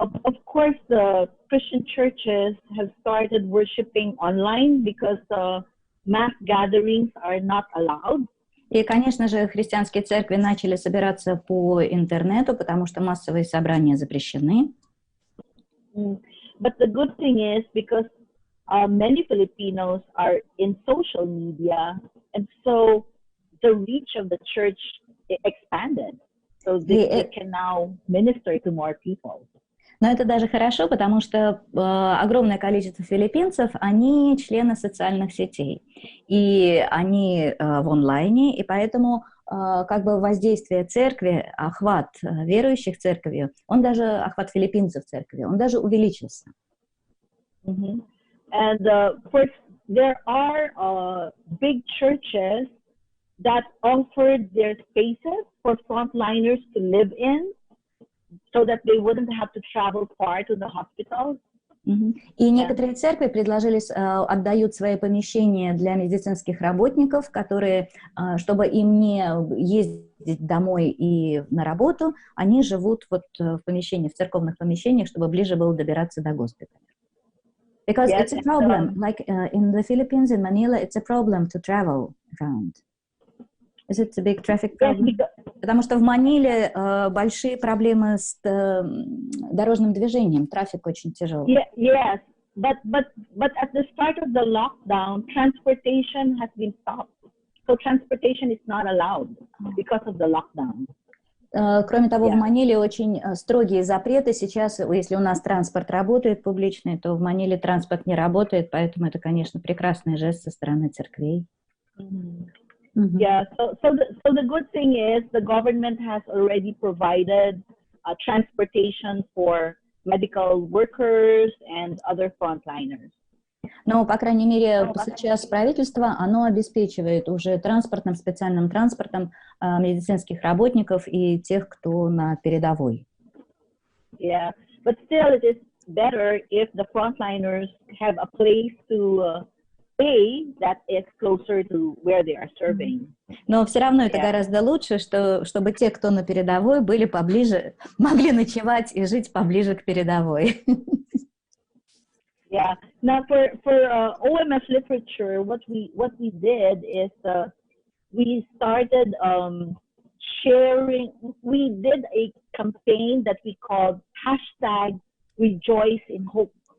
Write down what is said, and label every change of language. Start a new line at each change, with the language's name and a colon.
English: Of course, the Christian churches have started worshiping online because mass gatherings are not allowed.
Russian: И, конечно же, христианские церкви начали собираться по интернету, потому что массовые собрания запрещены.
English: But the good thing is because many Filipinos are in social media, and so the reach of the church expanded. So they can now minister to more people.
Russian: Но это даже хорошо, потому что огромное количество филиппинцев, они члены социальных сетей, и они в онлайне, и поэтому как бы воздействие церкви, охват верующих церковью, охват филиппинцев церкви, он даже увеличился.
English: And first, there are big churches that offered their spaces for frontliners to live in, so that they wouldn't have to travel far to the hospitals.
Russian: И некоторые церкви отдают свои помещения для медицинских работников, которые, чтобы им не ездить домой и на работу, они живут вот в помещениях, в церковных помещениях, чтобы ближе было добираться до госпиталя.
English: Because it's a problem, like in the Philippines, in Manila, it's a problem to travel around. Is it a big traffic problem?
Russian: Потому что в Маниле большие проблемы с дорожным движением, трафик очень тяжелый.
English: Yes, but at the start of the lockdown, transportation has been stopped. So transportation is not allowed because of the lockdown.
Russian: Кроме того, в Маниле очень строгие запреты. Сейчас, если у нас транспорт работает публичный, то в Маниле транспорт не работает, поэтому это, конечно, прекрасный жест со стороны церквей.
English: Yeah, so the good thing is the government has already provided transportation for medical workers and other frontliners.
Russian: Но, по крайней мере, сейчас правительство, оно обеспечивает уже специальным транспортом медицинских работников и тех, кто на передовой.
English: Yeah, but still it is better if the frontliners have a place to that is closer to where they are serving.
Russian: Но все равно это гораздо лучше, чтобы те, кто на передовой, были поближе, могли ночевать и жить поближе к передовой.
English: Yeah. Now for OMF literature, what we did is we started sharing. We did a campaign that we called #Rejoice in Hope.